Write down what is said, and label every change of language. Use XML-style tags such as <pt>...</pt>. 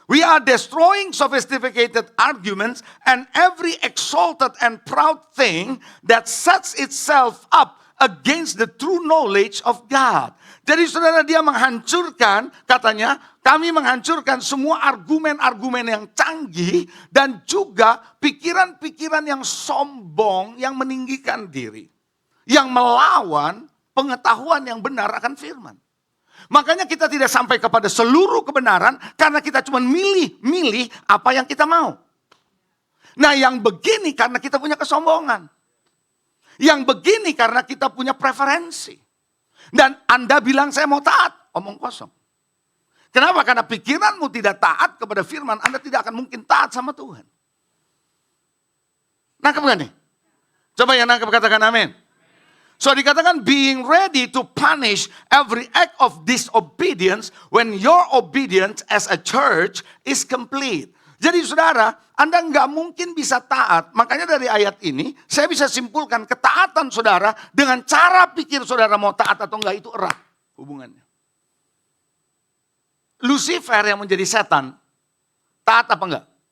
<en>We are destroying sophisticated arguments and every exalted and proud thing that sets itself up against the true knowledge of God.</en> <id>Jadi saudara, dia menghancurkan, katanya, kami menghancurkan semua argumen-argumen yang canggih dan juga pikiran-pikiran yang sombong yang meninggikan diri. Yang melawan pengetahuan yang benar akan firman. Makanya kita tidak sampai kepada seluruh kebenaran karena kita cuma milih apa yang kita mau. Nah, yang begini karena kita punya kesombongan. Yang begini karena kita punya preferensi. Dan Anda bilang saya mau taat, omong kosong. Kenapa? Karena pikiranmu tidak taat kepada firman, Anda tidak akan mungkin taat sama Tuhan. Nangkep gak nih? Coba yang nangkep katakan amin.</id> <en>So</en> <id>dikatakan</id> <en>being ready to punish every act of disobedience when your obedience as a church is complete.</en> <id>Jadi saudara, Anda nggak mungkin bisa taat. Makanya dari ayat ini, saya bisa simpulkan ketaatan saudara dengan cara pikir saudara mau taat atau enggak itu erat hubungannya. Lucifer yang menjadi setan, taat apa enggak?</id>